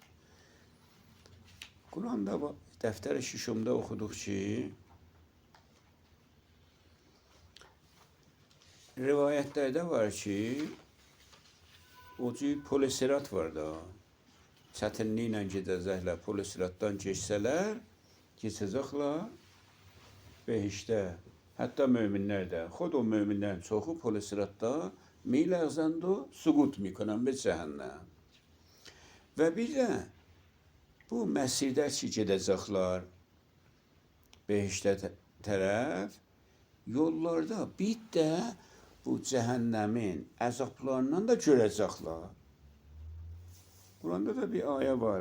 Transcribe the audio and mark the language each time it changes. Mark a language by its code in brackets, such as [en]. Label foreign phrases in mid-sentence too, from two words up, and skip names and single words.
[az] Quranda dəftəri şişomda oxuduq ki, rivayətlərdə var ki, o cür polisirat var da. Çətinliklə gedəcəklər, polisiratdan keçsələr, keçəcəklər behişdə. Hətta möminlər də, xod o möminlərin çoxu polisiratda [fa] میلغزند و سقوط میکنن به [az] cehennem. Və bir də bu məsirdə ki gedəcəklər behişdə tərəf, yollarda bir də bu cəhənnəmin əzablarından da görəcəklər. Quranda da bir ayə var.